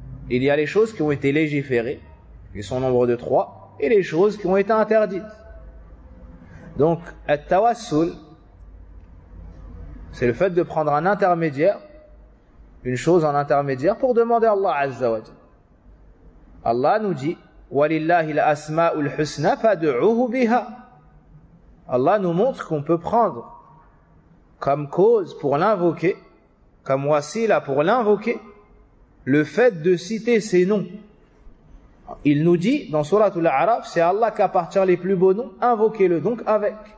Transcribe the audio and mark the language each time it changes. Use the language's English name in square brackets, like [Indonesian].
[French] Il y a les choses qui ont été légiférées, qui sont au nombre de trois, et les choses qui ont été interdites. Donc التوسل c'est le fait de prendre un intermédiaire, une chose en intermédiaire pour demander à Allah Azza wa Jal. Allah nous dit [Arabic] وَلِلَّهِ الْأَسْمَاءُ الْحُسْنَ فَدُعُوهُ بِهَا. [French] Allah nous montre qu'on peut prendre comme cause pour l'invoquer, comme wasila pour l'invoquer, le fait de citer ses noms. Il nous dit dans Surat Al-A'raf, c'est à Allah qu'appartient les plus beaux noms, invoquez-le donc avec.